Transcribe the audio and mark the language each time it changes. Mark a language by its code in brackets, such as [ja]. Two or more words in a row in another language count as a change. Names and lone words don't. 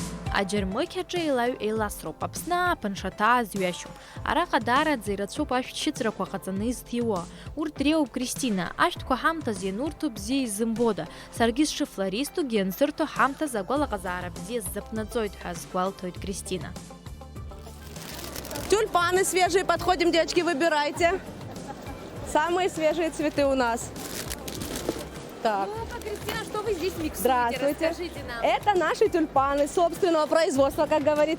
[ab] аџьармыкьаҿы еилаҩ-еиласроуп, Аԥсны ааԥын-шаҭаа зҩашьом. Араҟа даараӡа ирацәоуп ашәҭшьыҵәрақәа ҟаҵаны изҭиуа. Урҭ дреиуоуп Кристина, ашәҭқәа ҳамҭас ианурҭо бзиа изымбода. Саргьы сшыфлористугьы иансырҭо ҳамҭас агәалаҟазаара бзиа сзаԥнаҵоит ҳәа азгәалҭоит Кристина. [ru] Тюльпаны свежие, подходим, девочки, выбирайте. Самые свежие цветы у нас. Так. Ну-ка, Кристина, что вы здесь миксуете? Здравствуйте. Расскажите нам. Это наши тюльпаны собственного производства, как говорится.